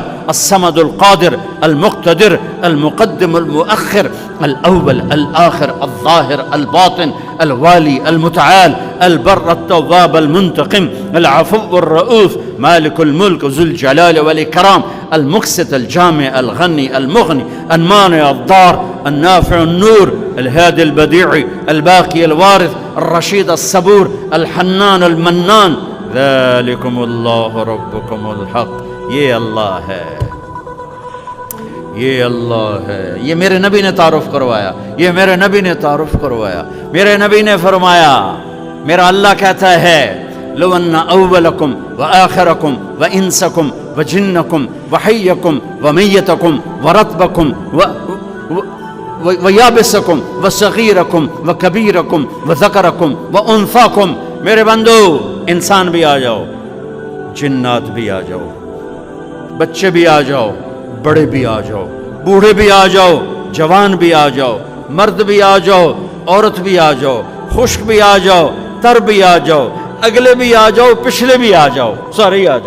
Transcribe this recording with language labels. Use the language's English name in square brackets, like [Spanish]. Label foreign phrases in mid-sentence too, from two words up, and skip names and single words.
[Arabic] الصمد القادر المقتدر المقدم المؤخر الأول الآخر الظاهر الباطن الوالي المتعال البر التواب المنتقم العفو الرؤوف مالك الملك ذو الجلال والإكرام المقسط الجامع الغني المغني المانع الضار النافع النور الهادي البديع الباقي الوارث الرشيد الصبور الحنان المنان ذالکم اللہ ربکم الحق۔ [Urdu] یہ اللہ ہے، یہ اللہ ہے، یہ میرے نبی نے تعارف کروایا، یہ میرے نبی نے تعارف کروایا۔ میرے نبی نے فرمایا، میرا اللہ کہتا ہے [Arabic] لو ان اولکم وآخرکم وانسکم وجنکم وحیکم ومیتکم ورطبکم ویابسکم وصغیرکم وکبیرکم وذکرکم وانثاکم، [Urdu] میرے بندو انسان بھی آ جاؤ، جنات بھی آ جاؤ، بچے بھی آ جاؤ، بڑے بھی آ جاؤ، بوڑھے بھی آ جاؤ، جوان بھی آ جاؤ، مرد بھی آ جاؤ، عورت بھی آ جاؤ، خشک بھی آ جاؤ، تر بھی آ جاؤ، اگلے بھی آ جاؤ، پچھلے بھی آ جاؤ، سارے ہی آ جاؤ۔